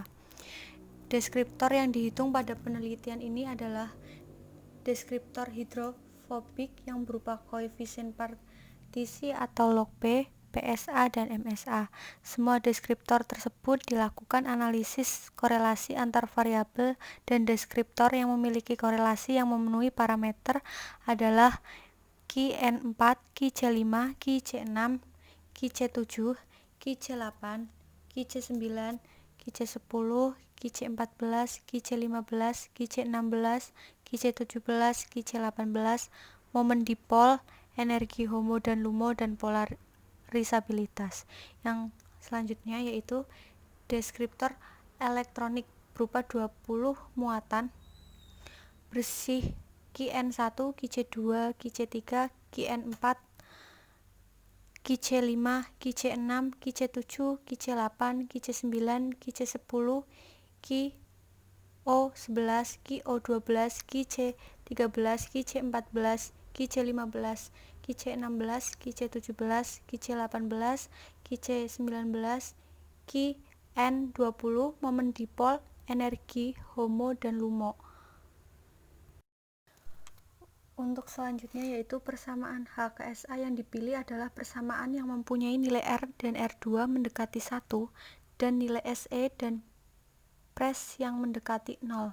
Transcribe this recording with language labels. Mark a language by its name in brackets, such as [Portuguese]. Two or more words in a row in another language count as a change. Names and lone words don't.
[Indonesian] Deskriptor yang dihitung pada penelitian ini adalah deskriptor hidrofobik yang berupa koefisien partisi atau log P, PSA, dan MSA. Semua deskriptor tersebut dilakukan analisis korelasi antar variabel dan deskriptor yang memiliki korelasi yang memenuhi parameter adalah QN4, QC5, QC6, QC7, QC8, QC9, QC10, QC14, QC15, QC16, QC17, QC18, momen dipol, energi HOMO dan LUMO, dan polarisabilitas. Yang selanjutnya yaitu deskriptor elektronik berupa 20 muatan bersih QN1, QC2, QC3, QN4, QC5, QC6, QC7, QC8, QC9, QC10, QO11, QO12, QC13, QC14, QC15, QC16, QC17, QC18, QC19, QN20, momen dipol, energi HOMO dan LUMO. Untuk selanjutnya yaitu persamaan HKSA yang dipilih adalah persamaan yang mempunyai nilai R dan R2 mendekati 1 dan nilai SE dan Pres yang mendekati 0.